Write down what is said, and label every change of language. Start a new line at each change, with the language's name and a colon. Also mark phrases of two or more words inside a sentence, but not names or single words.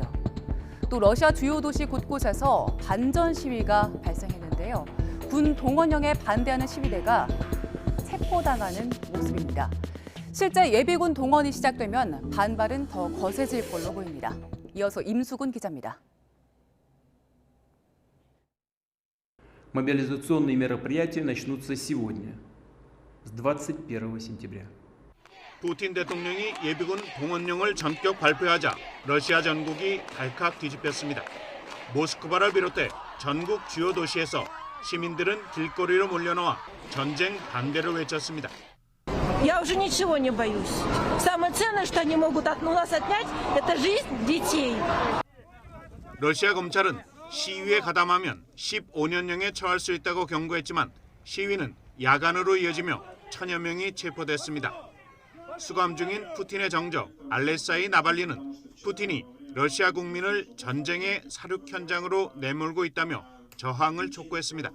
Korean: 또 러시아 주요 도시 곳곳에서 반전 시위가 발생했는데요. 군 동원령에 반대하는 시위대가 체포당하는 모습입니다. 실제 예비군 동원이 시작되면 반발은 더 거세질 걸로 보입니다. 이어서 임수근 기자입니다.
Russian: Мобилизационные мероприятия начнутся сегодня, с 21 сентября.
Korean: 푸틴 대통령이 예비군 동원령을 전격 발표하자 러시아 전국이 발칵 뒤집혔습니다. 모스크바를 비롯해 전국 주요 도시에서 시민들은 길거리로 몰려나와 전쟁 반대를 외쳤습니다.
Russian: Я уже ничего не боюсь. Самое ценное, что они могут у нас отнять, это жизнь детей.
Korean: 러시아 검찰은 시위에 가담하면 15년형에 처할 수 있다고 경고했지만 시위는 야간으로 이어지며 천여 명이 체포됐습니다. 수감 중인 푸틴의 정적 알레사이 나발리는 푸틴이 러시아 국민을 전쟁의 사륙 현장으로 내몰고 있다며 저항을 촉구했습니다.